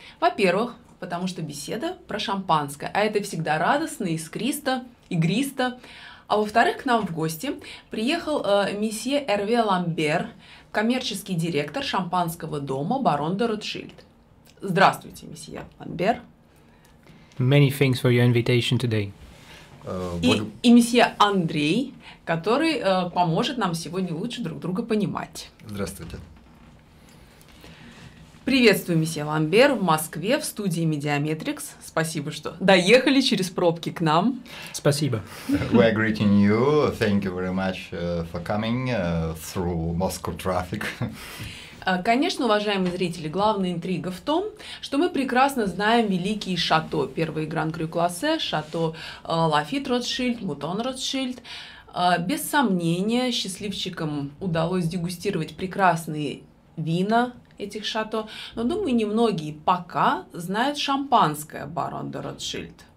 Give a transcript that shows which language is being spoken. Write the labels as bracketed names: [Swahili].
[Russian] Во-первых, потому что беседа про шампанское, а это всегда радостно, искристо, игристо. А во-вторых, к нам в гости приехал месье Эрве Ламбер, коммерческий директор шампанского дома Барон де Rothschild. Здравствуйте, месье Ламбер. [English] Many thanks for your invitation today. [Russian] И месье Андрей, который поможет нам сегодня лучше друг друга понимать. Здравствуйте. Приветствую, месье Ламбер, в Москве, в студии Медиаметрикс. Спасибо, что доехали через пробки к нам. Спасибо. [English] We are greeting you. Thank you very much for coming through Moscow traffic. [Russian] Конечно, уважаемые зрители, главная интрига в том, что мы прекрасно знаем великие шато. Первый Гран-Крю классе, шато Лафит Ротшильд, Мутон Ротшильд. Без сомнения, счастливчикам удалось дегустировать прекрасные вина этих шато, но, думаю, немногие пока знают шампанское Барон де Rothschild.